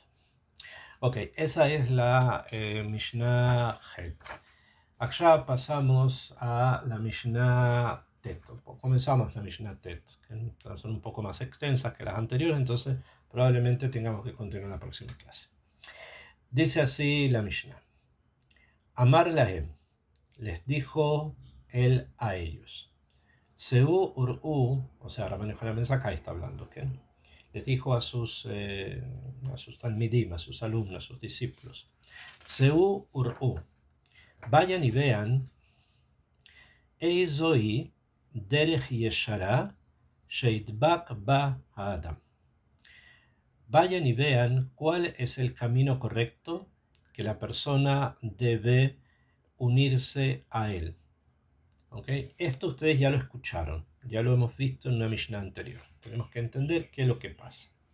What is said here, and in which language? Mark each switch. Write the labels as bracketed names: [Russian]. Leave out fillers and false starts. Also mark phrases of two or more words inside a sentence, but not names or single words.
[Spanish] Ok, esa es la Mishnah Het. Acá pasamos a la Mishnah Tet. Comenzamos la Mishnah Tet, que son un poco más extensas que las anteriores, entonces probablemente tengamos que continuar la próxima clase. Dice así la Mishnah. [Hebrew] אמר להם, [Spanish] les dijo él a ellos. [Hebrew] צאו וראו, [Spanish] o sea, Rabban Yohanan ben Zakkai está hablando, ¿ok? Les dijo a sus talmidim, a sus alumnos, a sus discípulos. [Hebrew] צאו וראו, [Spanish] vayan y vean [Hebrew] איזוהי דרך ישרה שידבק בה האדם. [Spanish] Vayan y vean cuál es el camino correcto que la persona debe unirse a él. ¿Okay? Esto ustedes ya lo escucharon, ya lo hemos visto en una Mishnah anterior. Tenemos que entender qué es lo que pasa.